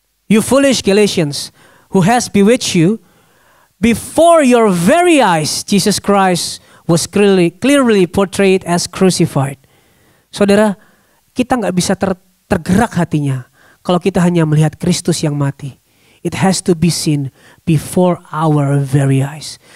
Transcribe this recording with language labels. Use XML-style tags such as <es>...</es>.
<en>You foolish Galatians, who has bewitched you, before your very eyes Jesus Christ was clearly portrayed as crucified.</en> <id>Saudara, kita nggak bisa tergerak hatinya kalau kita hanya melihat Kristus yang mati.</id> <en>It has to be seen before our very eyes.</en>